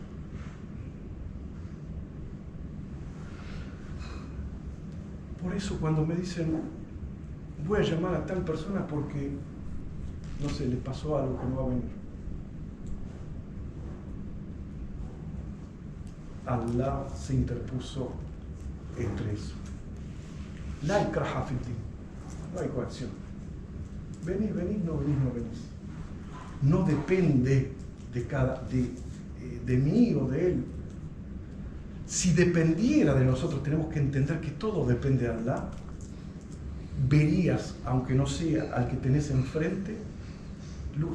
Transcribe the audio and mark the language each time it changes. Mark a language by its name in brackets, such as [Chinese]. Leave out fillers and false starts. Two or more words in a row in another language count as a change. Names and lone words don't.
[Spanish] Por eso cuando me dicen, voy a llamar a tal persona porque, no sé, le pasó algo que no va a venir. Allah se interpuso entre eso. [Arabic] لا إكراه في دين. [Spanish] No hay coacción. Venís, no venís. No depende de mí o de él. Si dependiera de nosotros, tenemos que entender que todo depende de Allah. Verías, aunque no sea al que tenés enfrente, luz.